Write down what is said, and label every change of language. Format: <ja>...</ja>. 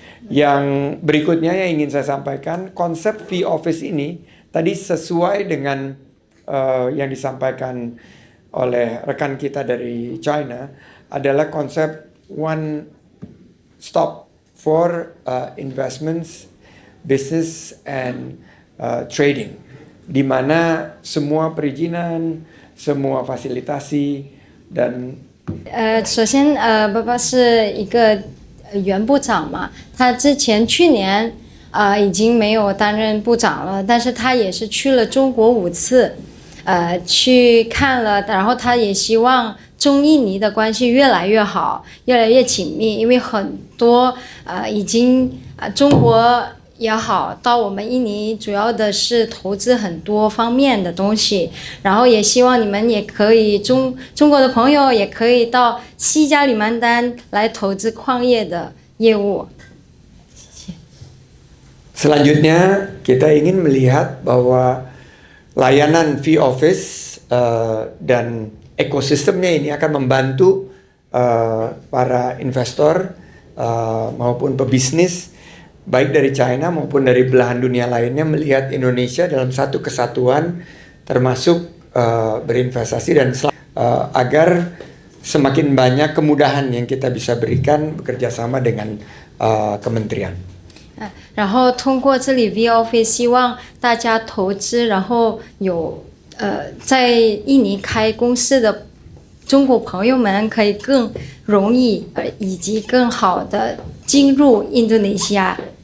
<id>Yang berikutnya yang ingin saya sampaikan, konsep Fee Office ini tadi sesuai dengan yang disampaikan oleh rekan kita dari China adalah konsep</id> <en>one stop for investments, business and trading,</en> <id>di mana semua perizinan, semua fasilitasi dan</id> <zh>首先，爸爸是一个原部长嘛，他之前去年已经没有担任部长了，但是他也是去了中国5次，去看了，然后他也希望中印尼的关系越来越好，越来越紧密，因为很多已经中国也好，到我们印尼主要的是投资很多方面的东西，然后也希望你们也可以中国的朋友也可以到西加里曼丹来投资矿业的业务。谢谢。</zh> <id>Selanjutnya kita ingin melihat bahwa layanan Fee Office dan ekosistemnya ini akan membantu para investor maupun pebisnis baik dari China maupun dari belahan dunia lainnya melihat Indonesia dalam satu kesatuan termasuk berinvestasi dan agar semakin banyak kemudahan yang kita bisa berikan bekerja sama dengan kementerian.</id> <zh>然后通过这里 V Office 希望大家投资，然后有在印尼开公司的中国朋友们可以更容易以及更好的进入印度尼西亚。</zh>